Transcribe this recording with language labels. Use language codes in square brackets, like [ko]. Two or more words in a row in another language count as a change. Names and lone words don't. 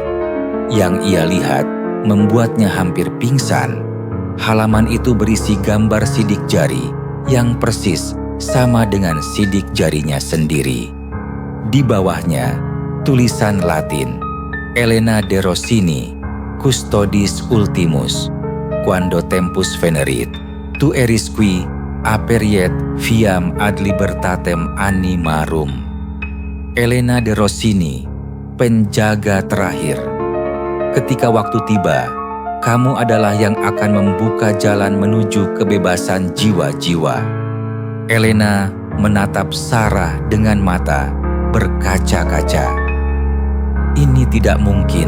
[id] Yang ia lihat membuatnya hampir pingsan. Halaman itu berisi gambar sidik jari yang persis sama dengan sidik jarinya sendiri. Di bawahnya, tulisan Latin, [la] "Elena de Rossini, custodis ultimus, quando tempus venerit, tu eris qui aperiet viam ad libertatem animarum." [id] Elena de Rossini, penjaga terakhir. Ketika waktu tiba, kamu adalah yang akan membuka jalan menuju kebebasan jiwa-jiwa. Elena menatap Sarah dengan mata berkaca-kaca. Ini tidak mungkin.